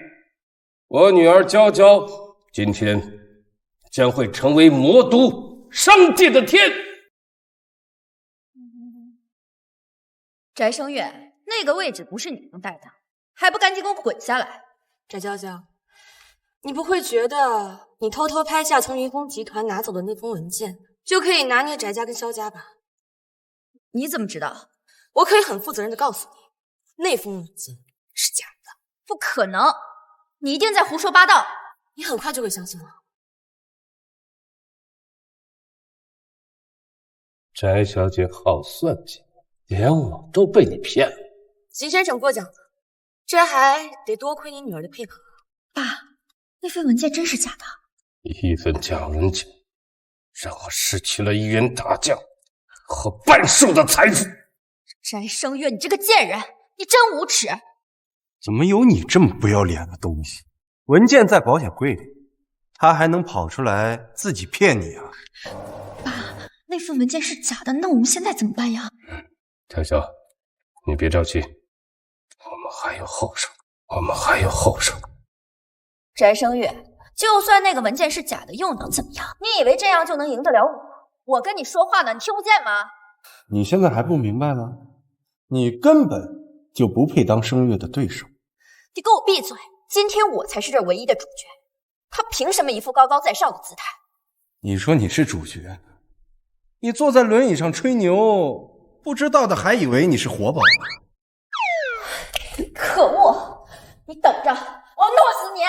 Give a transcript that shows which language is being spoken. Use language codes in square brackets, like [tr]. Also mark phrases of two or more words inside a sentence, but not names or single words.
[zh] 我女兒嬌嬌今天將會成為魔都商界的天。翟聲月，那個位置不是你能待的，還不趕緊給我滾下來！翟嬌嬌，你不會覺得你偷偷拍下從雲峰集團拿走的那封文件，就可以拿捏翟家跟蕭家吧？你怎麼知道？我可以很負責任的告訴你，那封文件是假的。不可能，你一定在胡說八道。你很快就會相信了。翟小姐好算計，連我都被你騙了。秦先生過獎了，這還得多虧你女兒的配合。爸，那份文件真是假的？一份假文件，讓我失去了1 員大將和半數的財富。翟聲月，你這個賤人，你真無恥！怎麼有你這麼不要臉的東西？文件在保險櫃裡，他還能跑出來自己騙你啊？爸，那份文件是假的，那我們現在怎麼辦呀？嬌嬌，你別着急，我們還有後手，我們還有後手。翟聲月，就算那個文件是假的，又能怎麼樣？你以為這樣就能贏得了我？我跟你說話呢，你聽不見嗎？你現在還不明白嗎？你根本就不配當聲月的對手。你给我閉嘴！今天我才是這唯一的主角，他憑什麼一副高高在上的姿態？你說你是主角，你坐在輪椅上吹牛，不知道的還以為你是活宝呢。可惡！你等着，我要弄死你！